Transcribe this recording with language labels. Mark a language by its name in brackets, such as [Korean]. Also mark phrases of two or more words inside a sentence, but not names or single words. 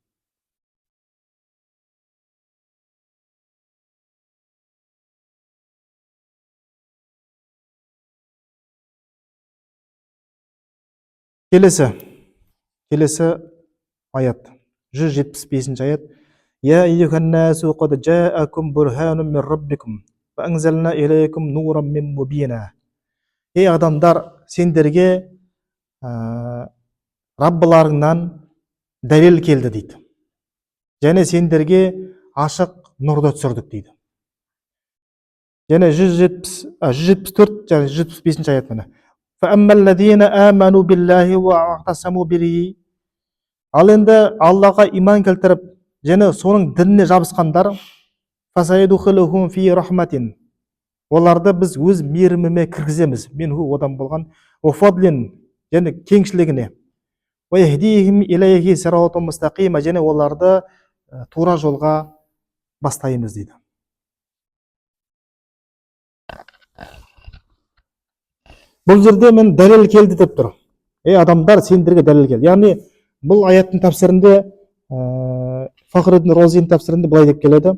[Kazakh] Келесі аят, 175-ші аят. [Arabic] يا أيها الناس قد جاءكم برهان من ربكم وأنزلنا إليكم نورا من مبينا. [Kazakh] Ей адамдар, сендерге Раббыларыңнан дәлел келді дейді. Және сендерге ашық нұрды түсірдік дейді. және 174 және 175 аят міне. [Arabic] فَأَمَّا الَّذِينَ آمَنُوا بِاللَّهِ وَاعْتَصَمُوا بِهِ. [Kazakh] Ал енді Аллаға иман келтіріп, және соның дініне жабысқандар, [Arabic] فَسَيَدْخُلُهُمْ فِي رَحْمَةٍ. [Kazakh] Оларды біз өз мейіріміме кіргіземіз. Минху одан болған وَفَضْلٍ және кеңшілігіне. [Arabic] وَيَهْدِيهِمْ إِلَيْهِ صِرَاطٌ مُسْتَقِيمٌ. [Kazakh] және оларды тура жолға бастаймыз дейді. Бұл жерде мен дәлел келді деп тұр. Адамдар, сендерге дәлел келді. Яғни бұл аяттың тәпсірінде, Фахриддин Розидің тәпсірінде былай деп келеді.